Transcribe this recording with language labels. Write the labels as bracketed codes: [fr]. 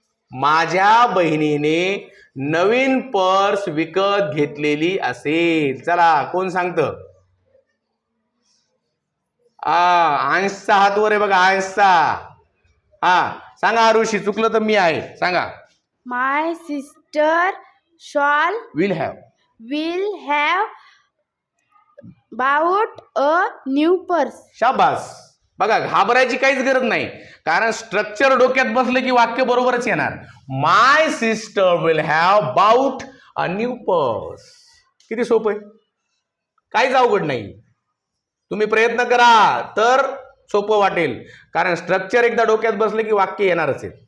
[mr] माझ्या बहिणीने नवीन पर्स विकत घेतलेली असेल. चला, कोण सांगतं? अंशचा हात वर आहे बघा, अंशचा. सांगा आरुषी, चुकलं तर मी आहे, सांगा. [en] My sister shall will have. will have bought a new purse. [mr] शाबास. बघा, घाबरायची काहीच गरज नाही, कारण स्ट्रक्चर डोक्यात बसलं की वाक्य बरोबरच येणार. [en] My sister will have bought a new purse. [mr] किती सोपं आहे, काहीच अवघड नाही. तुम्ही प्रयत्न करा तर सोपं वाटेल, कारण स्ट्रक्चर एकदा डोक्यात बसलं की वाक्य येणारच आहे.